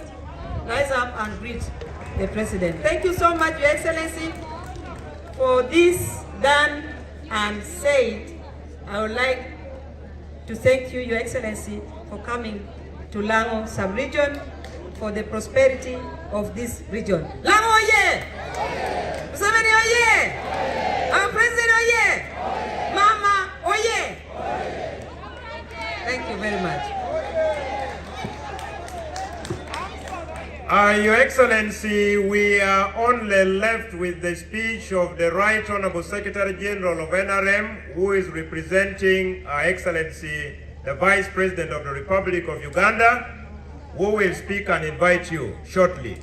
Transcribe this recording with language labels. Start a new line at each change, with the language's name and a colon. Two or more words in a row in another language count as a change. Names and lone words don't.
English: Rise up and greet the President. Thank you so much, Your Excellency, for this done and said. I would like to thank you, Your Excellency, for coming to Lango sub-region for the prosperity of this region. Lango oye! Museveni oye! Our President oye! Mama oye! Thank you very much. Your Excellency, we are only left with the speech of the Right Honorable Secretary General of NRM, who is representing Her Excellency, the Vice President of the Republic of Uganda, who will speak and invite you shortly.